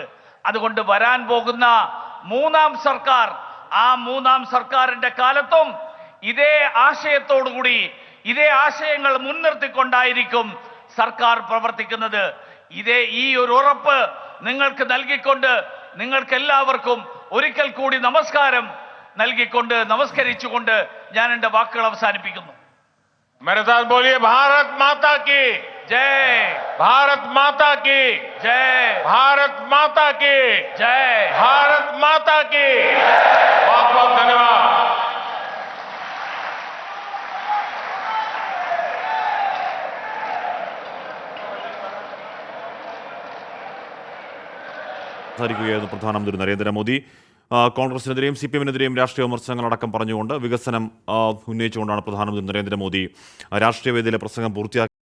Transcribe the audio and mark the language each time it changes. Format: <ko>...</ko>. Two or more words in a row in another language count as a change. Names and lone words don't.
<ml>അതുകൊണ്ട് വരാൻ പോകുന്ന മൂന്നാം സർക്കാർ, ആ മൂന്നാം സർക്കാരിന്റെ കാലത്തും ഇതേ ആശയത്തോടുകൂടി, ഇതേ ആശയങ്ങൾ മുൻനിർത്തിക്കൊണ്ടായിരിക്കും സർക്കാർ പ്രവർത്തിക്കുന്നത്. ഈ ഒരു ഉറപ്പ് നിങ്ങൾക്ക് നൽകിക്കൊണ്ട്, നിങ്ങൾക്ക് എല്ലാവർക്കും ഒരിക്കൽ കൂടി നമസ്കരിച്ചുകൊണ്ട് ഞാൻ എൻ്റെ വാക്കുകൾ അവസാനിപ്പിക്കുന്നു.</ml> <hi>मेरे साथ बोलिए, भारत माता की जय, भारत माता की जय, भारत माता की जय, भारत माता की. बहुत बहुत धन्यवाद.</hi> <ml>സംസാരിക്കുകയായിരുന്നു പ്രധാനമന്ത്രി നരേന്ദ്രമോദി. കോൺഗ്രസിനെതിരെയും CPM-നെതിരെയും രാഷ്ട്രീയ വിമർശനങ്ങളടക്കം പറഞ്ഞുകൊണ്ട്, വികസനം ഉന്നയിച്ചുകൊണ്ടാണ് പ്രധാനമന്ത്രി നരേന്ദ്രമോദി രാഷ്ട്രീയ വേദിയിലെ പ്രസംഗം പൂർത്തിയാക്കി.</ml>